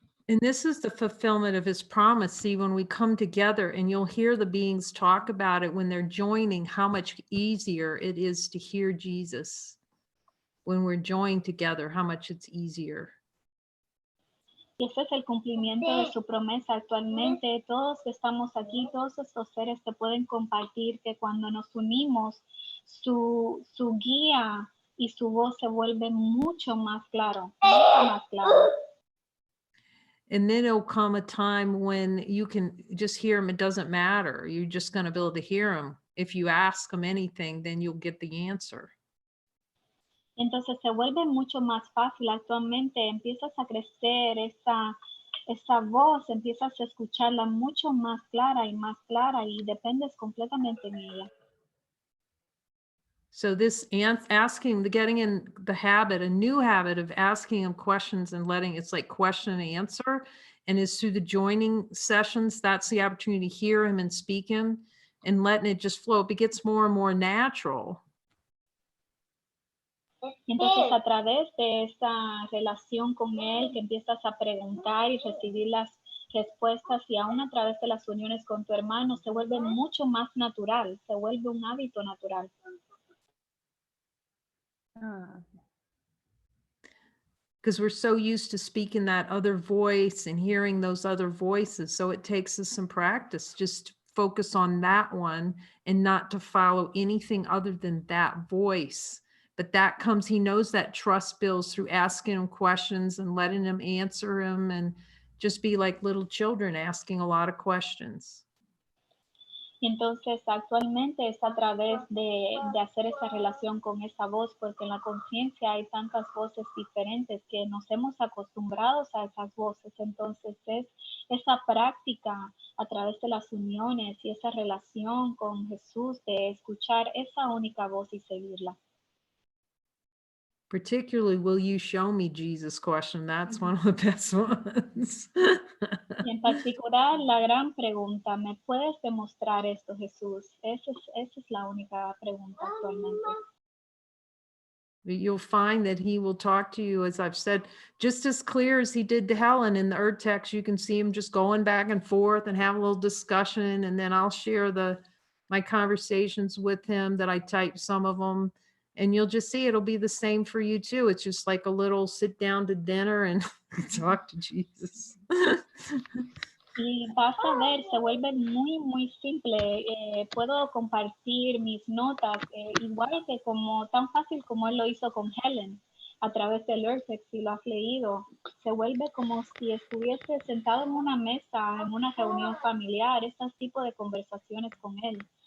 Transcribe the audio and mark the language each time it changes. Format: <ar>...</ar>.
<en>And this is the fulfillment of his promise. See, when we come together, and you'll hear the beings talk about it when they're joining, how much easier it is to hear Jesus. When we're joined together, how much it's easier.</en> <es>Y ese es el cumplimiento de su promesa actualmente. Todos que estamos aquí, todos estos seres te pueden compartir que cuando nos unimos, su guía y su voz se vuelve mucho más claro, mucho más claro.</es> <en>And then it'll come a time when you can just hear him. It doesn't matter. You're just going to be able to hear him. If you ask him anything, then you'll get the answer.</en> <es>Entonces se vuelve mucho más fácil. Actualmente empiezas a crecer esa voz, empiezas a escucharla mucho más clara y dependes completamente en ella.</es> <en>So this asking, getting in the habit, a new habit of asking him questions and letting, it's like question and answer. And it's through the joining sessions, that's the opportunity to hear him and speak him and letting it just flow. It gets more and more natural.</en> <es>Entonces a través de esa relación con él, que empiezas a preguntar y recibir las respuestas, y aún a través de las uniones con tu hermano, se vuelve mucho más natural, se vuelve un hábito natural.</es> <en>Because we're so used to speaking that other voice and hearing those other voices. So it takes us some practice just to focus on that one and not to follow anything other than that voice. But that comes, he knows that trust builds through asking him questions and letting him answer him, and just be like little children asking a lot of questions.</en> <es>Y entonces actualmente es a través de hacer esa relación con esa voz, porque en la conciencia hay tantas voces diferentes que nos hemos acostumbrado a esas voces. Entonces es esa práctica a través de las uniones y esa relación con Jesús de escuchar esa única voz y seguirla.</es> <en>Particularly, will you show me Jesus question? That's one of the best ones.</en> <es>Y en particular, la gran pregunta, ¿me puedes demostrar esto, Jesús? Esa es la única pregunta actualmente.</es> <en>You'll find that he will talk to you, as I've said, just as clear as he did to Helen in the Earth text. You can see him just going back and forth and have a little discussion, and then I'll share my conversations with him that I typed some of them, and you'll just see it'll be the same for you too. It's just like a little sit down to dinner and talk to Jesus.</en> <es>Y vas a ver, se vuelve muy, muy simple. Puedo compartir mis notas, igual que tan fácil como él lo hizo con Helen. a través del Vertex, si lo has leído, se vuelve como si estuviese sentado en una mesa, en una reunión familiar, ese tipo de conversaciones con él.</es>